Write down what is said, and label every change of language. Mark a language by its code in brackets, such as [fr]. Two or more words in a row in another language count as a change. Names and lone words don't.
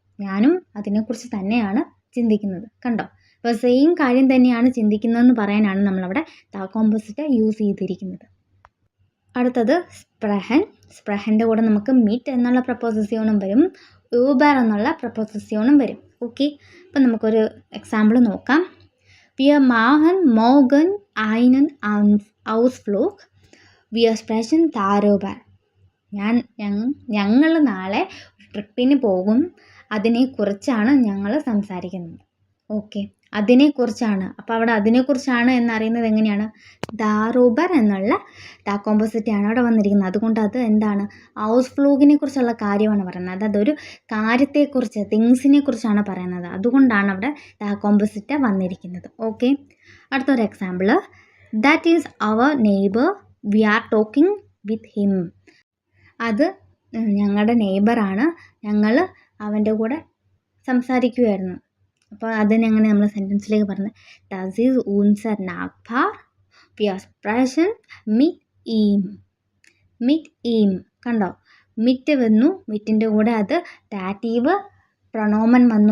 [ml] ഞാനും അതിനെക്കുറിച്ച് തന്നെയാണ് ചിന്തിക്കുന്നത്. കണ്ടോ, അപ്പോൾ സെയിം കാര്യം തന്നെയാണ് ചിന്തിക്കുന്നതെന്ന് പറയാനാണ് നമ്മളവിടെ ദ കോമ്പോസിറ്റ് യൂസ് ചെയ്തിരിക്കുന്നത്. അടുത്തത് സ്പ്രഹൻ. സ്പ്രഹൻ്റെ കൂടെ നമുക്ക് മീറ്റ് എന്നുള്ള പ്രപ്പോസിഷനും വരും, ഊബർ എന്നുള്ള പ്രപ്പോസിഷനും വരും. ഓക്കെ, അപ്പം നമുക്കൊരു എക്സാമ്പിൾ നോക്കാം. [de] Wir machen morgen einen Ausflug. Wir sprechen darüber. [ml] ഞങ്ങൾ നാളെ ട്രിപ്പിന് പോകും, അതിനെക്കുറിച്ചാണ് ഞങ്ങൾ സംസാരിക്കുന്നത്. ഓക്കെ, അതിനെക്കുറിച്ചാണ്. അപ്പോൾ അവിടെ അതിനെക്കുറിച്ചാണ് എന്നറിയുന്നത് എങ്ങനെയാണ്, ദാറൂബർ എന്നുള്ള ദ കോമ്പോസിറ്റ് ആണ് അവിടെ വന്നിരിക്കുന്നത്. അതുകൊണ്ട് അത് എന്താണ്, ഹൗസ് ഫ്ലൂഗിനെ കുറിച്ചുള്ള കാര്യമാണ് പറയുന്നത്. അതൊരു കാര്യത്തെക്കുറിച്ച്, തിങ്സിനെ കുറിച്ചാണ് പറയുന്നത്. അതുകൊണ്ടാണ് അവിടെ ദ കോമ്പോസിറ്റ് വന്നിരിക്കുന്നത്. ഓക്കെ, അടുത്തൊരു എക്സാമ്പിൾ, [en] that is our neighbour, we are talking with him. [ml] അത് ഞങ്ങളുടെ നെയ്ബറാണ്, ഞങ്ങൾ അവൻ്റെ കൂടെ സംസാരിക്കുമായിരുന്നു. അപ്പോൾ അതിനെങ്ങനെ നമ്മൾ സെൻറ്റൻസിലേക്ക് പറഞ്ഞത്, [de] Das ist unser Nachbar, wir sprechen mit ihm. mit ihm, [ml] കണ്ടോ, മിറ്റ് വന്നു, മിറ്റിൻ്റെ കൂടെ അത് ഡാറ്റീവ് പ്രൊണോമൻ വന്നു.